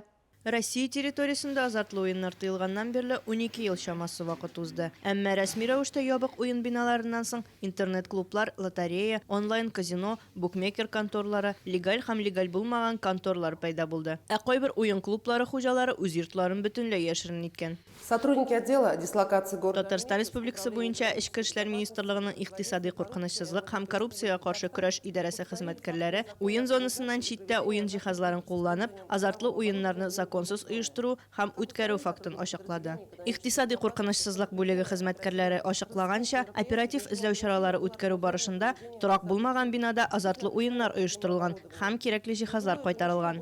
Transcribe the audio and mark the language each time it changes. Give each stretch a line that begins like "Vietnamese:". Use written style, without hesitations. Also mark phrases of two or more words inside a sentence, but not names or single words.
Tatar: Россия территориясында азартлы уеннар тыелганнан бирле 12 ел чамасы вакыт узды. Әмма рәсми рәвештә ябык уен биналарыннан соң интернет-клублар, лотерея, онлайн-казино, букмекер конторлары, легаль һәм легаль булмаган конторлар пайда булды. Ә кайбер уен клублары хуҗалары үз йортларын бөтенләй яшерен иткән.
Russian: Сотрудники отдела дислокации города.
Tatar: Татарстан Республикасы буенча Эчке эшләр министрлыгының икътисади куркынычсызлык һәм коррупциягә каршы көрәш идарәсе хезмәткәрләре уен зонасыннан читтә уен җиһазларын кулланып, азартлы уеннарны законсыз оештыру һәм үткәрү фактын ачыклады. Икътисади куркынычсызлык бүлеге хезмәткәрләре ачыклаганча, оператив эзләү чаралары үткәрү барышында торак булмаган бинада азартлы уеннар оештырылган һәм кирәкле җиһазлар кайтарылган.